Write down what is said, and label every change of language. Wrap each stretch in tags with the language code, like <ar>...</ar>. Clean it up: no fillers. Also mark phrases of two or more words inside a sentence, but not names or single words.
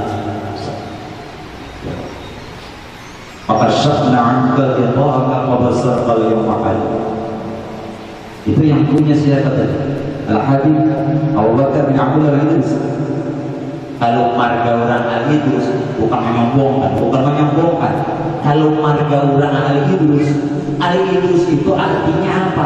<ar>Fakashafna 'anka ghita'aka wa basarka al-yawma hadid.</ar> <id>Itu yang punya siapa tadi? Al-Habib Abu Bakar bin Abdul Aziz. Kalau marga orang Al-Idrus bukan menyombongkan. Kalau marga orang Al-Idrus itu artinya apa?</id>